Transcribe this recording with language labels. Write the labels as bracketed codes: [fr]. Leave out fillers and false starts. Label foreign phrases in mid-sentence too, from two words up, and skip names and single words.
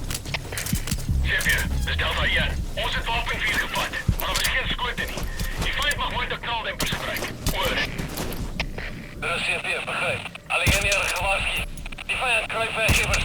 [af] Chef hier, dis Delta 1. Ons het wapenvuur gevat, maar daar was geen skoot in nie. Die vyand mag mooi [nl] de knaldempers gebruiken. [af] Oor. [nl] De CP, begrijp. Alleen hier gewaarschuwd. Die vijand kruipt weg, immers.